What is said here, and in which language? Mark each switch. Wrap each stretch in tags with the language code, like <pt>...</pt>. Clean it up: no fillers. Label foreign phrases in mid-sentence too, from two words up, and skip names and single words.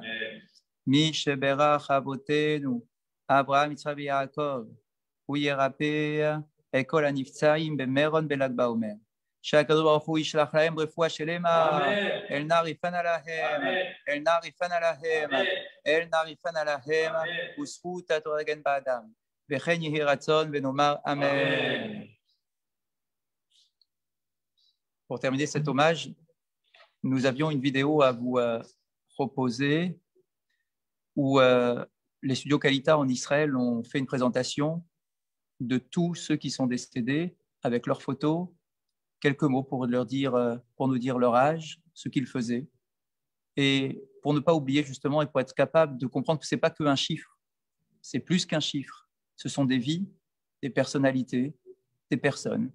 <he>מי שברך אבותינו אברהם יצחק ויעקב הוא ירפא את כל הנפצעים במירון בל"ג בעומר שהקדוש ברוך הוא ישלח להם רפואה שלמה אל נא ריפנה להם אל נא ריפנה להם אל נא ריפנה להם וזכות התורה תגן באדם וכן יהי רצון ונאמר amen.</he> <fr>Pour terminer cet hommage, nous avions une vidéo à vous proposer où les studios Kalita en Israël ont fait une présentation de tous ceux qui sont décédés avec leurs photos, quelques mots pour nous dire leur âge, ce qu'ils faisaient, et pour ne pas oublier justement et pour être capable de comprendre que ce n'est pas qu'un chiffre, c'est plus qu'un chiffre, ce sont des vies, des personnalités, des personnes.</fr>